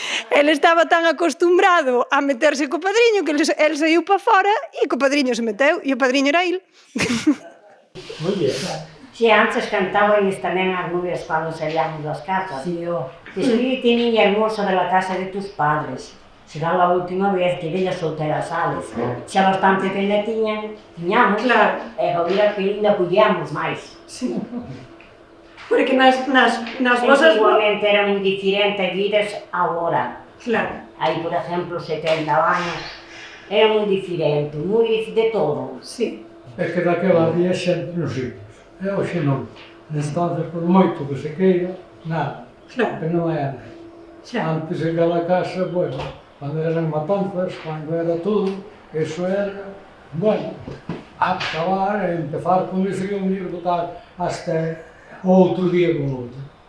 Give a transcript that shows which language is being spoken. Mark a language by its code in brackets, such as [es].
[gl] El estaba tan acostumbrado a meterse co padriño que el saiu para fora e co padriño se meteu, e o padriño era il. [es] Muy bien. [gl] Si antes cantábamos tamén as nubes cando salíamos das casas. [es] Sí, yo. Despídete, niña hermosa, de la casa de tus padres. Será la última vez que bellas solteras sales. [gl] Xa bastante que le tiñamos, Claro. e houbera que ainda pudiamos máis. Sí. Porque nas vosas... Igualmente era moi diferente vides agora. Claro. Aí, por exemplo, 70 anos, era moi diferente, moi de todo. Sí. É que daquela había xente nos sitios, e hoxe non. [es] Entonces, [gl] por moito que se queira, nada, Claro. que non é nada. Xa. Antes en cada casa, bueno, cando eran matanzas, cando era todo, eso era, bueno, acabar e empezar con ese e unir total [es] hasta [gl] outro día con outro.